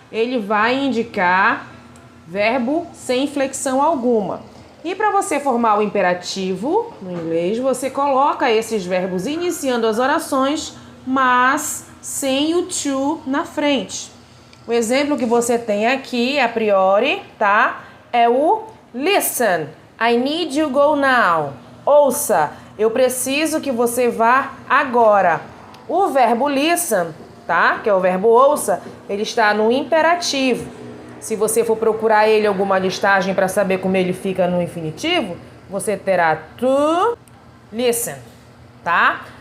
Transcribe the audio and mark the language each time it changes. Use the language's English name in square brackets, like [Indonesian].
[Portuguese] Ele vai indicar verbo sem flexão alguma. E para você formar o imperativo no inglês, você coloca esses verbos iniciando as orações, mas sem o to na frente. O exemplo que você tem aqui, a priori, tá? É o [English] listen, I need you go now. [Portuguese] Ouça, eu preciso que você vá agora. O verbo listen, tá? Que é o verbo ouça, ele está no imperativo. Se você for procurar ele em alguma listagem para saber como ele fica no infinitivo, você terá to listen, tá?